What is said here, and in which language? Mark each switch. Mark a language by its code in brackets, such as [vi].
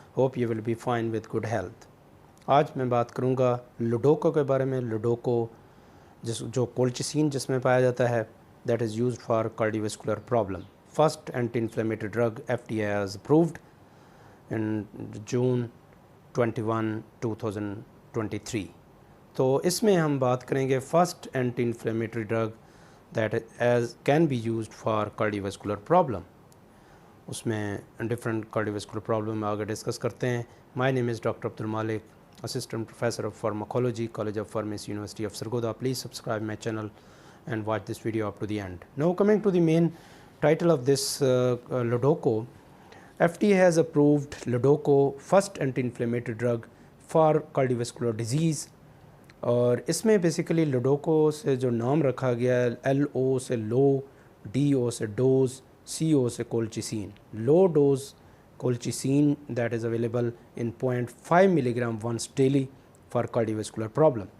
[en] Hope you will be fine with good health. [ur] آج میں بات کروں گا لوڈوکو کے بارے میں. لوڈوکو جو کولچیسین جس میں پایا جاتا ہے [en] that is used for cardiovascular problem. First anti-inflammatory drug FDA has approved in June 21, 2023. [ur] تو اس میں ہم بات کریں گے [en] First anti inflammatory drug that is can be used for cardiovascular problem. [ur] اس میں [en] different cardiovascular problem [ur] آگے ڈسکس کرتے ہیں. [en] My name is doctor Abdul Malik, assistant professor of pharmacology, college of pharmacy, university of Sargodha. Please subscribe my channel and watch this video up to the end. Now coming to the main title of this Ludoco, FDA has approved Ludoco, first anti-inflammatory drug for cardiovascular disease. [ur] اور اس میں basically لوڈوکو سے جو نام رکھا گیا ہے L O سے لو, D O سے ڈوز, سی او سے کولچیسین. [en] Low dose colchicine that is available in 0.5 milligram once daily for cardiovascular problem.